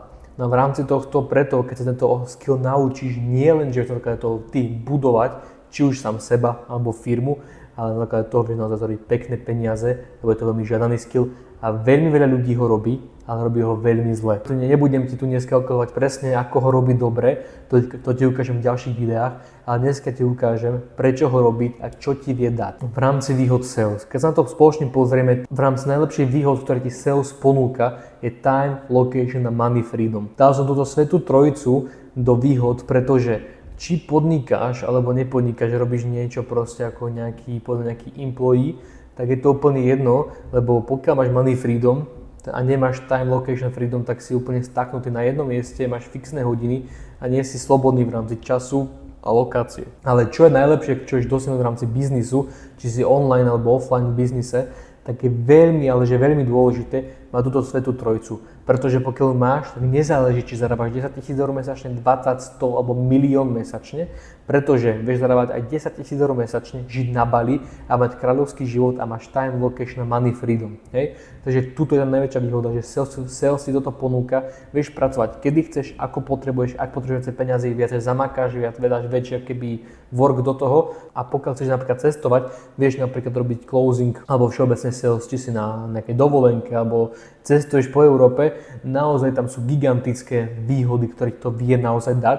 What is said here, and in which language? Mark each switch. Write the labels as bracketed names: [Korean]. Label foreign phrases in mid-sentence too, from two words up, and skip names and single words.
[Slovak] No a v rámci tohto, preto, keď sa tento skill naučíš, nie len, že to toho ty budovať, či už sám seba alebo firmu, ale na základe toho vieš naozaj zarobiť pekné peniaze, lebo je to veľmi žiadaný skill a veľmi veľa ľudí ho robí, ale robí ho veľmi zle. Nebudem ti tu dneska ukazovať presne, ako ho robiť dobre, to ti ukážem v ďalších videách, ale dneska ti ukážem, prečo ho robiť a čo ti vie dať. V rámci výhod sales. Keď sa na to spoločne pozrieme, v rámci najlepšej výhod, ktoré ti sales ponúka, je [English] time, location [Slovak] a [English] money freedom. [Slovak] Dal som túto svätú trojicu do výhod, pretože či podnikáš alebo nepodnikáš, robíš niečo proste ako nejaký employee, tak je to úplne jedno, lebo pokiaľ máš [English] money freedom [Slovak] a nemáš [English] time location freedom, [Slovak] tak si úplne staknutý na jednom mieste, máš fixné hodiny a nie si slobodný v rámci času a lokácie. Ale čo je najlepšie, čo ješ dosiahnuť v rámci biznisu, či si online alebo offline v biznise, tak je veľmi, ale že veľmi dôležité mať túto svätú trojicu. Pretože pokiaľ máš, tak nezáleží, či zarábaš 10 000 eur mesačne, 20, 100 alebo milión mesačne, pretože vieš zarábať aj 10 000 eur mesačne, žiť na Bali a mať kráľovský život a máš [English] time, location [Slovak] a [English] money freedom. [Slovak] Hej? Takže tuto je najväčšia výhoda, že sales si toto ponúka, vieš pracovať kedy chceš, ako potrebuješ, ak potrebuješ peniaze, viacej zamakáš, viac vedáš väčšie keby work do toho, a pokiaľ chceš napríklad cestovať, vieš napríklad robiť closing alebo všeobecne sales, či si na nejakej dovolenke alebo cestuješ po Európe, naozaj tam sú gigantické výhody, ktoré to vie naozaj dať.